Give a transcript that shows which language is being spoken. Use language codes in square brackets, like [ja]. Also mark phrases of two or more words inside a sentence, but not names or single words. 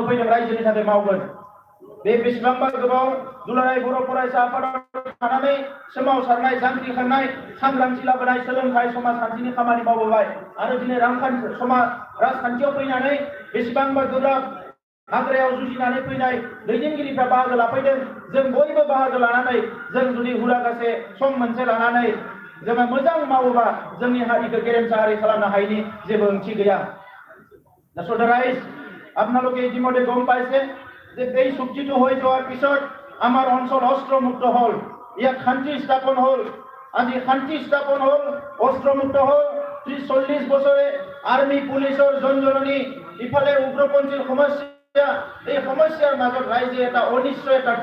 [brx] फैदों रायजोनि थाखाय मावगोन बे बेसेबांबा गोबाव दुलाराय बर' फरायसा आफादाव थानानै सोमावसारनाय जांख्रिखांनाय सांग्रांथि लाबोनाय सोलोंथाइ समाजखान्थिनि खामानि मावबोबाय आरो दिनै राजखान्थियाव फैनानै बेसेबांबा गोब्राब हाग्रायाव जुजिनानै फैनाय दैदेनगिरिफ्रा बाहागो लाफैदों जों बयबो बाहागो लानानै जों जुदि हुरागासे सम मोनसे लानानै जोङो मोजां मावोबा जोंनि हारिखौ गेरेमसा हारि खालामनो हायिनि जेबो ओंथि गैया [en] So the rise [as] আপোনালোকে ইতিমধ্যে গম পাইছে যে এই চুক্তিটো হৈ যোৱাৰ পিছত আমাৰ অঞ্চল অস্ত্ৰমুক্ত হ'ল ইয়াত শান্তি স্থাপন হ'ল আজি শান্তি স্থাপন হ'ল অস্ত্ৰমুক্ত হ'ল 30-40 বছৰে আৰ্মি পুলিচৰ জনজননী ইফালে উগ্ৰপন্থীৰ সমস্যা এই সমস্যাৰ মাজত ৰাইজে এটা অনিশ্চয়তাৰ